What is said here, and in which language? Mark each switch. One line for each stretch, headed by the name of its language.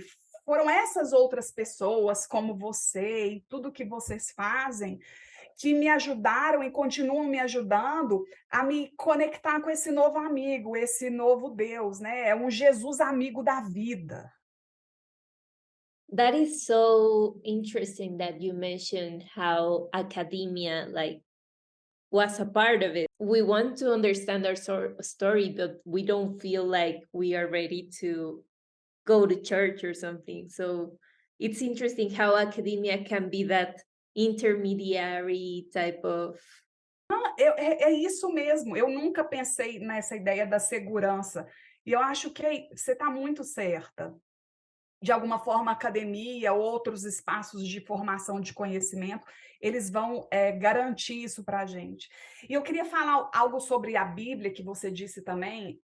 Portuguese: E foram essas outras pessoas, como você e tudo que vocês fazem, que me ajudaram e continuam me ajudando a me conectar com esse novo amigo, esse novo Deus, né? É um Jesus amigo da vida.
English: That is so interesting that you mentioned how academia was a part of it. We want to understand our story, but we don't feel like we are ready to go to church or something. So it's interesting how academia can be that intermediary type of.
Portuguese: É isso mesmo. Eu nunca pensei nessa ideia da segurança. E eu acho que você está muito certa. De alguma forma, a academia, outros espaços de formação de conhecimento, eles vão garantir isso para a gente. E eu queria falar algo sobre a Bíblia, que você disse também.